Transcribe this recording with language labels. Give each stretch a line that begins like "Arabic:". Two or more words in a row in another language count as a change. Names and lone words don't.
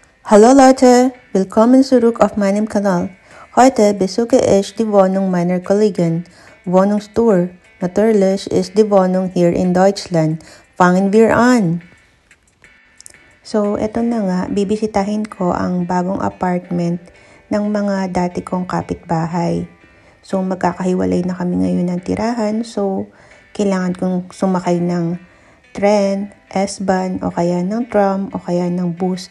German: Hallo Leute, willkommen zurück auf meinem Kanal. Heute besuche ich die Wohnung meiner Kollegin. Wohnungstour. Natürlich ist die Wohnung hier in Deutschland. Fangen wir an!
Filipino: So, eto na nga, bibisitahin ko ang bagong apartment ng mga dati kong kapitbahay. So, magkakahiwalay na kami ngayon ng tirahan. So, kailangan kong sumakay ng tren, S-Bahn, o kaya ng tram, o kaya ng bus.